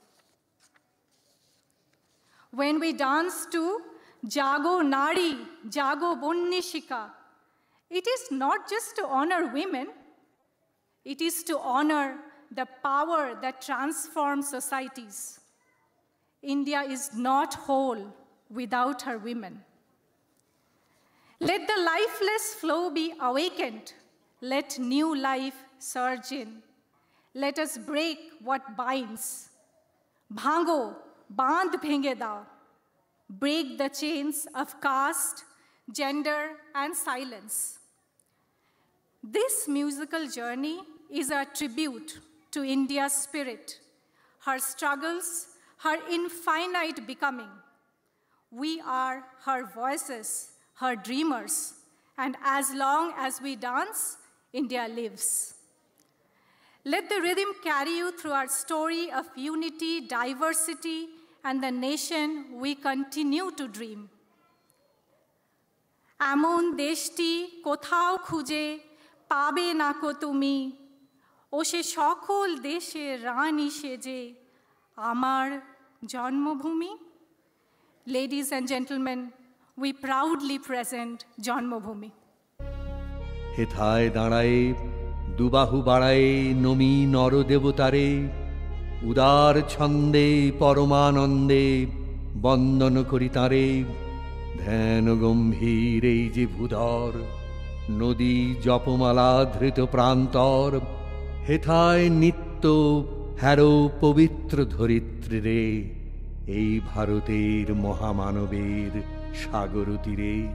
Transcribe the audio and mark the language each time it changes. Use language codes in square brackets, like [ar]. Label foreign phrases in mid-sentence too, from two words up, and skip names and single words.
[en] When we dance to Jago Nari, Jago Bonnishika, it is not just to honor women, it is to honor the power that transforms societies. India is not whole without her women. Let the lifeless flow be awakened. Let new life surge in. Let us break what binds. [bn] ভাঙো, বাঁধ ভেঙে দাও. [en] Break the chains of caste, gender, and silence. This musical journey is a tribute to India's spirit, her struggles, her infinite becoming. We are her voices, her dreamers, and as long as we dance, India lives. Let the rhythm carry you through our story of unity, diversity, and the nation we continue to dream. [bn] এমন দেশটি কোথাও খুঁজে পাবে না কো তুমি, ও সে সকল দেশের রানী সেজে আমার জন্মভূমি. [en] Ladies and gentlemen, we proudly present Janmabhoomi. [bn] হেথায় দাঁড়ায় দুবাহু বাড়ায় নমি নরদেবতারে, উদার ছন্দে পরমানন্দে বন্দন করি তারে। ধ্যান গম্ভীর এই যে ভূধর, নদী জপমালা ধৃত প্রান্তর, হেথায় নিত্য হ্যারো পবিত্র ধরিত্রী রে, এই ভারতের মহামানবের সাগর তীরে।